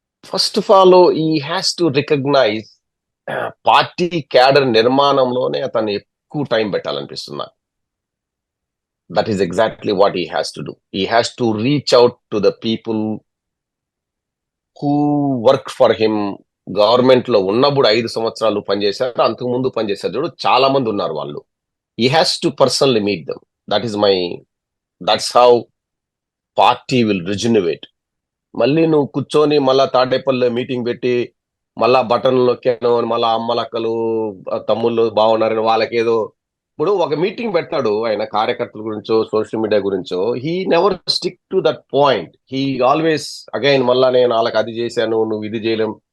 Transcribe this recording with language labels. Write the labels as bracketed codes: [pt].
[en] first of all he has to recognise, [te] party cadre నిర్మాణంలోనే అతను ఎక్కువ time పెట్టాలనిపిస్తున్నా. [en] That is exactly what he has to do. He has to reach out to the people who work for him. [te] Government లో ఉన్నప్పుడు 5 సంవత్సరాలు పనిచేశారు, అంతకు ముందు పనిచేశారు. చూడు చాలా మంది ఉన్నారు వాళ్ళు. [en] he has to personally meet them. That's how party will regenerate. [te] మళ్ళీ నువ్వు కూర్చొని మళ్ళా తాడేపల్లి మీటింగ్ పెట్టి మళ్ళా బటన్ నొక్కాను అని మళ్ళా అమ్మలక్కలు తమ్ముళ్ళు బాగున్నారని వాళ్ళకేదో ఇప్పుడు ఒక మీటింగ్ పెట్టాడు ఆయన కార్యకర్తల గురించో సోషల్ మీడియా గురించో. [en] He never stick to that point. He always again [te] మళ్ళా నేను వాళ్ళకి అది చేశాను నువ్వు ఇది చేయలేం.